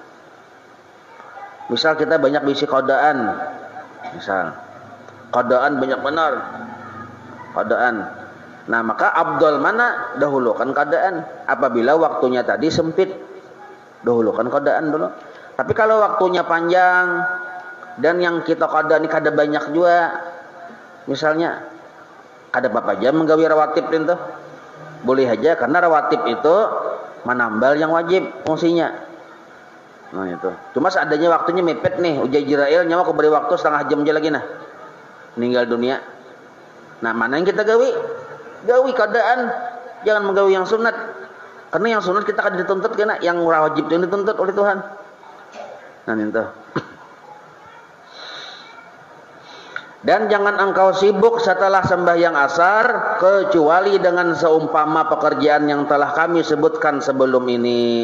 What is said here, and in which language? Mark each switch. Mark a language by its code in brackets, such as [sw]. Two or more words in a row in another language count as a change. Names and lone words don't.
[bjn] Misal kita banyak bisi qadaan, misal qadaan banyak benar qadaan. Nah, maka abdul mana? Dahulukan qadaan. Apabila waktunya tadi sempit, dahulukan qadaan dulu. Tapi kalau waktunya panjang dan yang kita qada ini kada banyak juga, misalnya kada apa aja menggawi rawatib itu boleh aja, karena rawatib itu menambal yang wajib fungsinya. Nah itu cuma seadanya waktunya mepet nih, uji Jirail nyawa aku beri waktu setengah jam aja lagi meninggal dunia. Nah, mana yang kita gawi qadaan, jangan menggawi yang sunat, karena yang sunat kita kada dituntut, kena yang wajib yang dituntut oleh Tuhan. Nah itu. Dan jangan engkau sibuk setelah sembahyang asar kecuali dengan seumpama pekerjaan yang telah kami sebutkan sebelum ini.